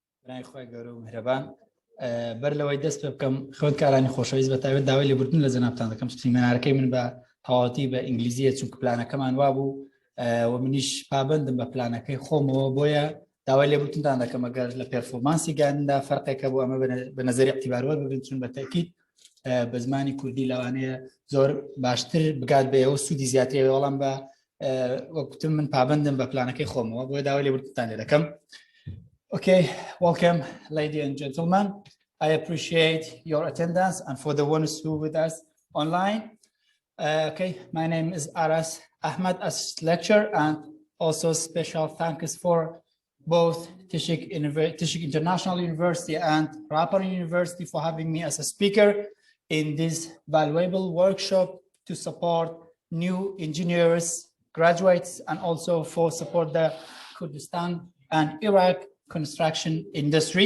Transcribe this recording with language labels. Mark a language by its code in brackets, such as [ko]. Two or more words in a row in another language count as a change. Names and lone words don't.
[ckb] خوای گەورە و میهرەبان بەر لەوەی دەست پێ بکەم خوێندکارانی خۆشەویست بەتایبەت داوای لێبوردن لە جەنابتان دەکەم سمینارەکەی من بە تەواوەتی بە ئینگلیزیە چونکە پلانەکەمان وا بوو و منیش پابندم بە پلانەکەی خۆمەوە بۆیە داوای لێبوردنتان دەکەم ئەگەر لە پێرفۆرمانسی گاندندا فەرقێکە بۆ ئەمە بە نەزەری اعتیبارەوە ببین چون بە تاکید بە زمانی کوردی لەوانەیە زۆر باشتر بگات بێەوە سوودی زیاتری وەڵام بە وەکوتم من پابندم بە پلانەکەی خۆمەوە بۆیە داوای لێبوردنتان لێ دەکەم. [en] Okay, welcome, ladies and gentlemen. I appreciate your attendance and for the ones who with us online. Okay, my name is Araz Ahmed as lecturer, and also special thanks for both Tishik International University and Rapar University for having me as a speaker in this valuable workshop to support new engineers, graduates, and also for support the Kurdistan and Iraq construction industry.